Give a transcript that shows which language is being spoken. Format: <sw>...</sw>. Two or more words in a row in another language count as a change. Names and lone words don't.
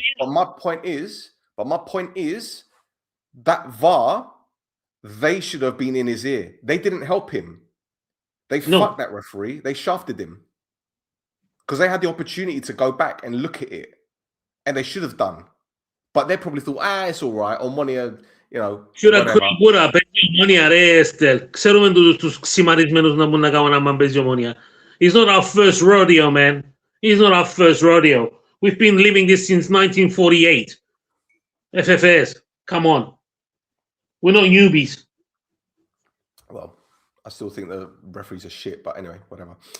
<en>But my point is that VAR, they should have been in his ear. They didn't help him. They fucked that referee. They shafted him. Because they had the opportunity to go back and look at it. And they should have done. But they probably thought, it's all right. Omonia, you know. Shoulda, coulda, woulda.</en> <el>Παίζει Omonia, ρε Esther. Ξέρουμε τους ξημαρισμένους να μπορούν να κάνουν άμα παίζει Omonia.</el> <en>It's not our first rodeo, man. It's not our first rodeo. We've been living this since 1948. FFS, come on. We're not newbies. Well, I still think the referees are shit, but anyway, whatever.</en>